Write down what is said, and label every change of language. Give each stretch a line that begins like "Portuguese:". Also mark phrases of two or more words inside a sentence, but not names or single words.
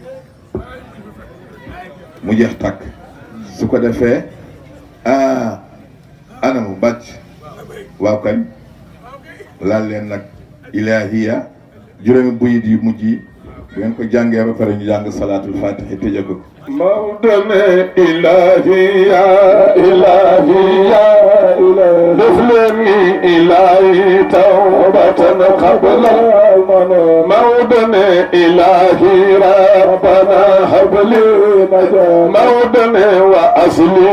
Wolof: mu jeex tàkk su ko defee anamu bàcc waaw kañ laal leen nag ilahiya juróomi buyit yu mujj yi bu ngeen ko jàngee ba pare ñu jàng salaatul fatihi tëjee ko
Arabic: مودنا إلهي يا إلهي يا إلهي دفلني إلهي توبة قبل المنى مودنا إلهي ربنا هب لي نجاة مودنا وأصلي